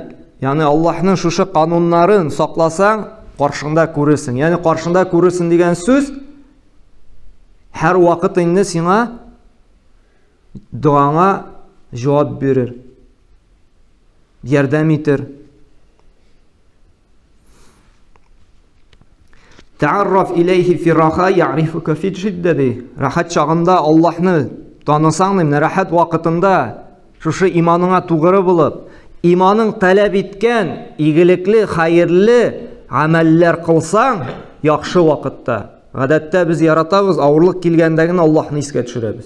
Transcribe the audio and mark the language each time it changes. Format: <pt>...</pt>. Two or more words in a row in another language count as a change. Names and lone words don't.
<tt>Ягъни Аллаһның шушы кануннарын сакласаң, каршыңда күрерсең. Ягъни каршыңда күрерсең дигән сүз һәр вакыт инде сиңа дуаңа җавап бирер, ярдәм итер.</tt> <ar>تعرف إليه في الرخاء يعرفك في الشدة.</ar> <tt>Рахат чагында Аллаһны танысаң, менә рахат вакытында шушы иманыңа тугры булып, иманың таләп иткән игелекле, хәерле гамәлләр кылсаң, яхшы вакытта Гадәттә без яратабыз, авырлык килгәндә Аллаһны искә төшерәбез.</tt>